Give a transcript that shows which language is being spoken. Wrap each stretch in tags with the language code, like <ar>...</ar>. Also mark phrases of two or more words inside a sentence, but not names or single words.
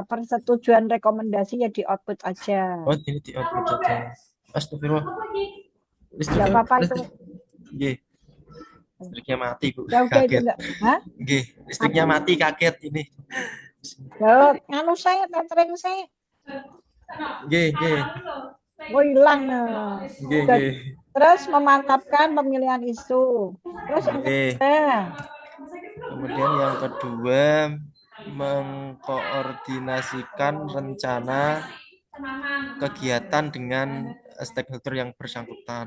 <id>Persetujuan rekomendasi ya di output aja. Oh, ini di output saja. Astagfirullah. Nggak Listriknya, apa-apa itu. Nggih. Listriknya mati Bu, Ya udah itu kaget. enggak. Hah? Nggih, listriknya Apa? mati kaget ini. Loh, anu saya, tethering saya.</id> <jv>Nggih, nggih.</jv> <id>Oh, hilang. Nah.</id> <jv>Nggih, nggih.</jv> <id>Terus memantapkan pemilihan isu. Terus yang Nggih. ketiga. Kemudian yang kedua, mengkoordinasikan rencana kegiatan dengan stakeholder yang bersangkutan.</id>